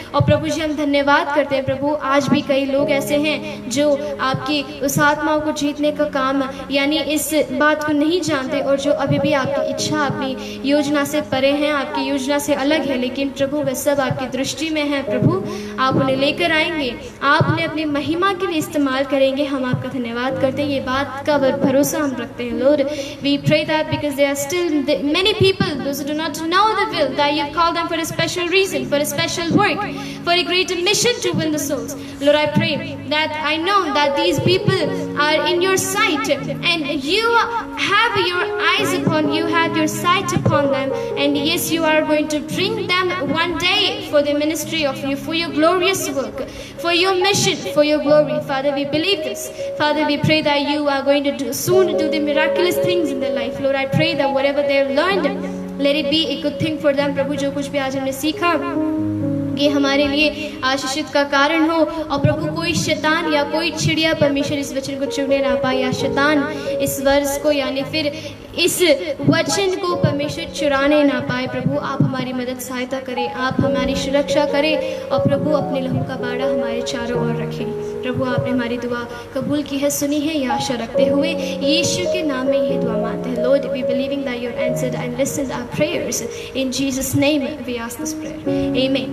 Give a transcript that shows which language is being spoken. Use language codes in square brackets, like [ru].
[hi] और प्रभु जी, हम धन्यवाद करते हैं प्रभु, आज भी कई लोग ऐसे हैं जो आपकी उस आत्माओं को जीतने का काम यानी इस बात को नहीं जानते और जो अभी भी आपकी इच्छा, आपकी योजना से परे हैं, आपकी योजना से अलग है, लेकिन प्रभु वे सब आपकी दृष्टि में है। प्रभु, आप उन्हें लेकर आएंगे, आप उन्हें अपनी महिमा के लिए इस्तेमाल करेंगे। हम आपका धन्यवाद करते हैं, ये बात का भरोसा हम रखते हैं। [en] Lord, we pray that because there are still many people, those who do not know the will, that you call them for a special reason, for a special work, for a great mission to win the souls. Lord, I pray that I know that these people are in your sight and you have your eyes upon, you have your sight upon them, and yes, you are going to bring them one day for the ministry of you, for your glorious work, for your mission, for your glory. Father, we believe this. Father, we pray that you are going to soon do the miraculous things in their life. Lord, I pray that whatever they have learned, let it be a good thing for them. [hi] प्रभु, जो कुछ भी आज हमने सीखा, ये हमारे लिए आशीषित का कारण हो। और प्रभु, कोई शैतान या कोई चिड़िया परमेश्वर इस वचन को चुने ना पाए, या शैतान इस वर्ष को यानी फिर इस वचन को परमेश्वर चुराने ना पाए। प्रभु, आप हमारी मदद सहायता करें, आप हमारी सुरक्षा करें और प्रभु अपने लहू का बाड़ा हमारे चारों ओर रखें। प्रभु, आपने हमारी दुआ कबूल की है, सुनी है, यह आशा रखते हुए यीशु के नाम में ये दुआ मांगते हैं। [en] Lord, we believing that you answered and listened our prayers. In Jesus' name we ask this prayer. Amen.